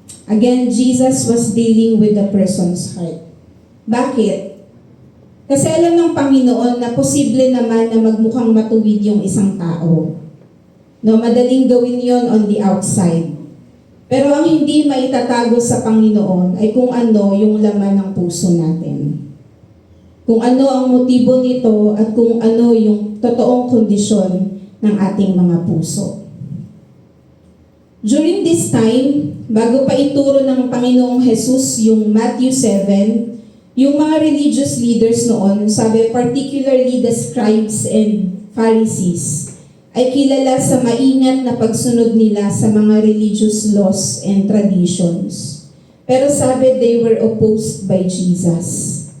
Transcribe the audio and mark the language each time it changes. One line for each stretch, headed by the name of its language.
English: Again, Jesus was dealing with the person's heart.
Filipino: Bakit? Kasi alam ng Panginoon na posible naman na magmukhang matuwid yung isang tao. No, madaling gawin yon
English: on the outside.
Filipino: Pero ang hindi maitatago sa Panginoon ay kung ano yung laman ng puso natin. Kung ano ang motibo nito at kung ano yung totoong kondisyon ng ating mga puso.
English: During this time,
Filipino: bago pa ituro ng Panginoong Jesus yung Matthew 7, yung mga religious leaders noon, sabi
English: particularly the scribes and
Filipino: Pharisees, ay kilala sa maingat na pagsunod nila sa mga
English: religious laws and traditions.
Filipino: Pero sabi,
English: they were opposed by Jesus.